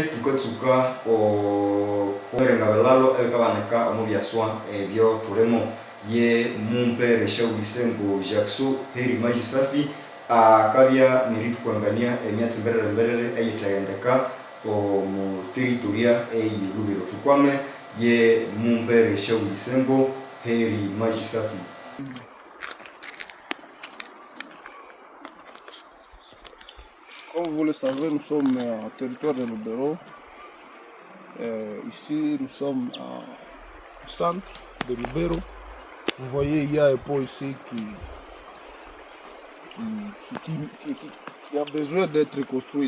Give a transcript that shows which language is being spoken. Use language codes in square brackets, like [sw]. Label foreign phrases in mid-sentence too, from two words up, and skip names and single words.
[nnb] tukatsuka korenga belalo ekabaneka omubyaswa ebyo tulemo ye mumpere Shaulisengo Jackson heri majisafi akabya neritukwangania emyatsi mberere eyitayendeka mu territoria eyebubiro tukwame ye mumpere Shaulisengo heri majisafi. [fr] Comme vous le savez, nous sommes en territoire de Lubero. Ici, nous sommes au centre de Lubero. Vous voyez, il y a un pont ici qui a besoin d'être construite.